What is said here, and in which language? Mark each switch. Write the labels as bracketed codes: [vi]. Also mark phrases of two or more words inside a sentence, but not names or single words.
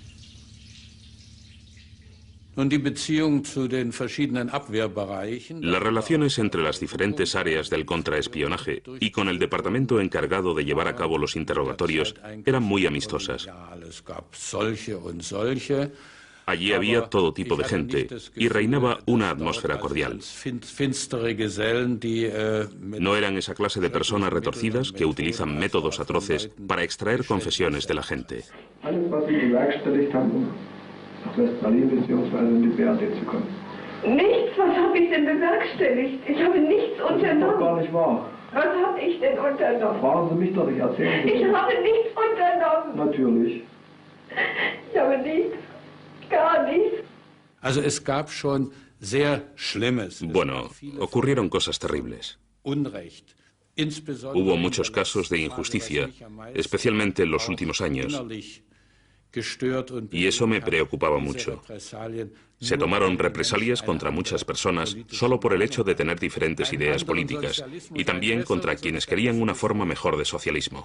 [es] Las relaciones entre las diferentes áreas del contraespionaje y con el departamento encargado de llevar a cabo los interrogatorios eran muy amistosas. Allí había todo tipo de gente y reinaba una atmósfera cordial. No eran esa clase de personas retorcidas que utilizan métodos atroces para extraer confesiones de la gente. [de] Nichts, was habe ich denn bewerkstelligt? Ich habe nichts unternommen. Das ist doch gar nicht wahr. Was habe ich denn unternommen? Fragen Sie mich doch, ich erzähle Ihnen. Ich habe nichts unternommen. Natürlich. Ich habe nichts, gar nichts. Also es gab schon sehr Schlimmes. [es] Bueno, ocurrieron cosas terribles. Hubo muchos casos de injusticia, especialmente en los últimos años. Y eso me preocupaba mucho. Se tomaron represalias contra muchas personas solo por el hecho de tener diferentes ideas políticas y también contra quienes querían una forma mejor de socialismo.